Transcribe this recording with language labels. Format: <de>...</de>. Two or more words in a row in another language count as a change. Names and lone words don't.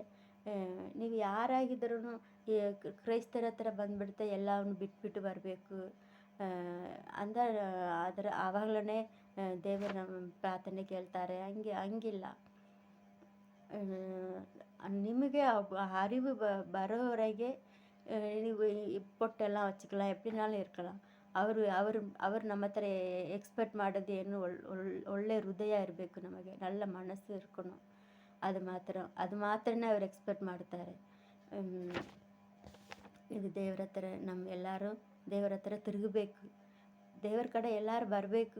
<kn>ನೀವು ಯಾರಾಗಿದ್ರೂ ಈ ಕ್ರೈಸ್ತರ ಹತ್ರ ಬಂದುಬಿಡ್ತೆ ಎಲ್ಲವನ್ನು ಬಿಟ್ಬಿಟ್ಟು ಬರಬೇಕು ಆವಾಗಲೇ ದೇವರು ನಮ್ಮ ಪ್ರಾರ್ಥನೆ ಕೇಳ್ತಾರೆ. ಹಂಗಿಲ್ಲ. ನಿಮಗೆ</kn> <ta>அறிவு</ta> <kn>ಬರೋವರೆಗೆ ನೀವು</kn> <ta>பொட்டெல்லாம் வச்சுக்கலாம், எப்படினாலும் இருக்கலாம்.</ta> <kn>அவர் ನಮ್ಮ ಹತ್ರ ಎಕ್ಸ್ಪೆಕ್ಟ್ ಮಾಡೋದು ಏನು, ಒಳ್ಳೆ ಹೃದಯ ಇರಬೇಕು, ನಮಗೆ நல்ல ಮನಸ್ಸು இருக்கணும். ಅದು ಮಾತ್ರನೇ ಅವ್ರು ಎಕ್ಸ್ಪೆಕ್ಟ್ ಮಾಡ್ತಾರೆ. ಇದು ದೇವ್ರ ಹತ್ರ ಎಲ್ಲರೂ ದೇವ್ರ ಹತ್ರ ತಿರುಗಬೇಕು. ದೇವ್ರ ಕಡೆ ಎಲ್ಲರೂ ಬರಬೇಕು.</kn>